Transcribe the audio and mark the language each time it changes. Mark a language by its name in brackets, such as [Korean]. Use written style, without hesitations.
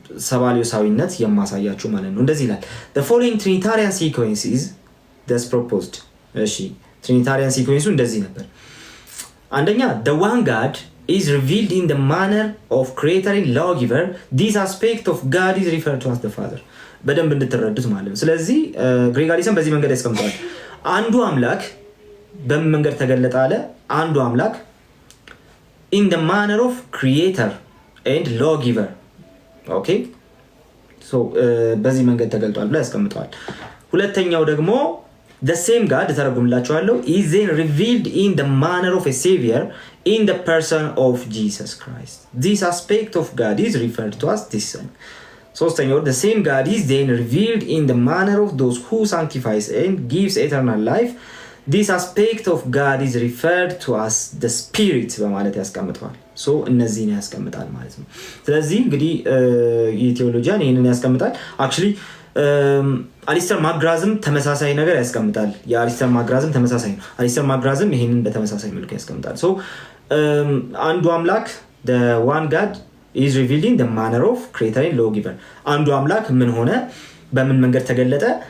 [Amharic] ሰባሊዮሳዊነት የማሳያችሁ ማለት ነው። እንደዚህ ይላል [English] the following trinitarian sequence is thus proposed። [Amharic] እሺ ትሪኒታሪያን ሲኩዌንሱ እንደዚህ ነበር። አንደኛ [English] the one God is revealed in the manner of creator and lawgiver. This aspect of God is referred to as the Father። [Amharic] በደንብ እንድትረዱት ማለት ነው። ስለዚህ ግሬግ አሊሰን በዚህ መንገድ ያስቀምጠዋል። አንዱ አምላክ በምን መንገድ ተገለጠ አለ? አንዱ አምላክ [English] in the manner of creator and lawgiver። [Amharic] ኦኬ ሶ በዚህ መንገድ ተገልጧል ብሎ ያስቀምጠዋል። ሁለተኛው ደግሞ [English] the same God [Amharic] ተረጉምላችኋለሁ [English] is then revealed in the manner of a savior in the person of Jesus Christ. This aspect of God is referred to as the Son. [Amharic] ሶስተኛው [English] the same God is then revealed in the manner of those who sanctifies and gives eternal life. This aspect of God is referred to as the Spirit [Amharic] በማለት ያስቀምጣል። ሶ እነዚህን ያስቀምጣል ማለት ነው። ስለዚህ እንግዲህ የቴዎሎጂያን ይሄንን ያስቀምጣል። አክቹሊ አሊስተር ማግራዝም ተመሳሳይ ነገር ያስቀምጣል። የአሊስተር ማግራዝም ተመሳሳይ ነው። አሊስተር ማግራዝም ይሄንን በተመሳሳይ መልኩ ያስቀምጣል። ሶ አንዱ አምላክ [English] the one God is revealed in the manner of creator and lawgiver። [Amharic] አንዱ አምላክ ምን ሆነ? በምን መንገድ ተገለጠ?